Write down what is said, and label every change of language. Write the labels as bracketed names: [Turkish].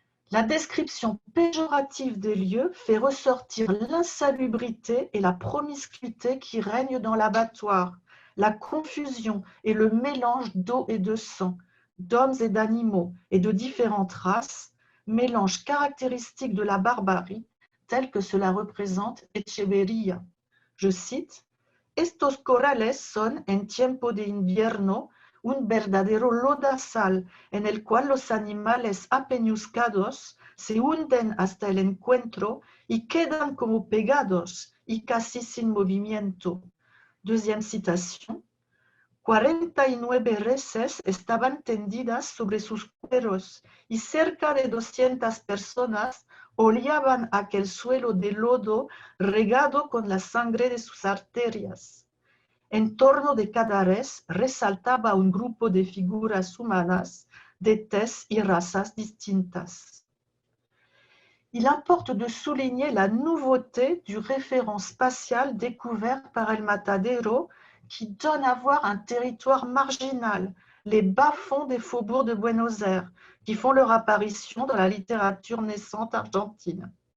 [French] La description péjorative des lieux fait ressortir l'insalubrité et la promiscuité qui règnent dans l'abattoir, la confusion et le mélange d'eau et de sang, d'hommes et d'animaux et de différentes races, mélange caractéristique de la barbarie, tel que cela représente Echeverría. Je cite, [Spanish] Estos corrales son, en tiempo de invierno, un verdadero lodazal en el cual los animales apeñuscados se hunden hasta el encuentro y quedan como pegados y casi sin movimiento. [French] Deuxième citation. [Spanish] 49 reses estaban tendidas sobre sus cueros y cerca de 200 personas oleaban aquel suelo de lodo regado con la sangre de sus arterias. En torno de cada res resaltaba un grupo de figuras humanas de tez y razas distintas. [French] Il importe de souligner la nouveauté du référent spatial découvert par El Matadero qui donne à voir un territoire marginal, les bas-fonds des faubourgs de Buenos Aires, qui font leur apparition dans la littérature naissante argentine.